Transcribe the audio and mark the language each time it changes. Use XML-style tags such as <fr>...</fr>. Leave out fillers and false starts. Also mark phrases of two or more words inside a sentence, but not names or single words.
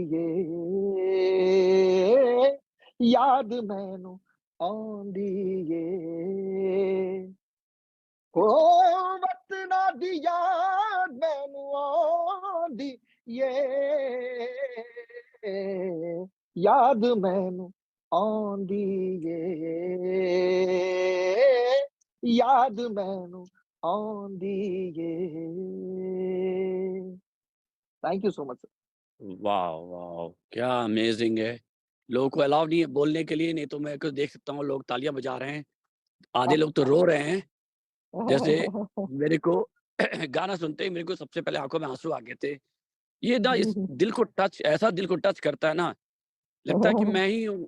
<pa>ਏ ਯਾਦ ਮੈਨੂੰ ਆਂਦੀ ਏ ਹੋ ਵਤਨਾ ਦੀ ਯਾਦ ਮੈਨੂੰ ਆਂਦੀ ਏ ਯਾਦ ਮੈਨੂੰ ਆਂਦੀ ਏ ਯਾਦ ਮੈਨੂੰ ਆਂਦੀ ਏ</pa> <en>thank you so much</en> <hi>वाह! क्या अमेज़िंग है। लोगों को अलाउ नहीं है बोलने के लिए, नहीं तो मैं कुछ देख सकता हूँ लोग तालियाँ बजा रहे हैं। आधे लोग तो रो रहे हैं। जैसे मेरे को गाना सुनते ही मेरे को सबसे पहले आँखों में आँसू आ गए थे। ये ना इस दिल को टच करता है ना, लगता है कि मैं ही हूँ।</hi>